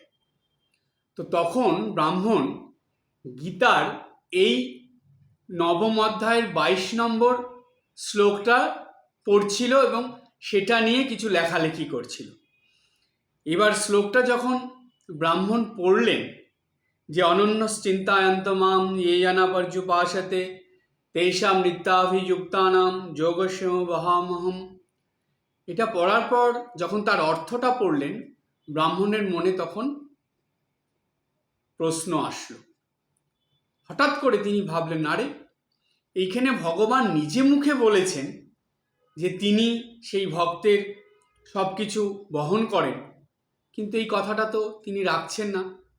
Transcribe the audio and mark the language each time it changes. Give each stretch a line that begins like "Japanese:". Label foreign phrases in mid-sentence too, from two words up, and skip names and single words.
Bangla: তো তখন ব্রাহ্মণ গীতার এই 9ম অধ্যায়ের 22 নম্বর শ্লোকটা পড়ছিল এবং সেটা নিয়ে কিছু লেখালেখি করছিল। এবার শ্লোকটা যখন ব্রাহ্মণ পড়লেন, যে
Sanskrit: অনন্যশ্চিন্তায়ন্ত মাম ये जना पर्युपासते तेषां नित्याभियुक्तानां যোগস্য বহামহম,
Bangla: এটা পড়ার পর যখন তার অর্থটা পড়লেন, ব্রাহ্মণের মনে তখন প্রশ্ন আসলো। হঠাৎ করে তিনি ভাবলেন, আরে এইখানে ভগবান নিজে মুখে বলেছেন যে তিনি সেই ভক্তের সব কিছু বহন করেন, কিন্তু এই কথাটা তো তিনি রাখছেন না।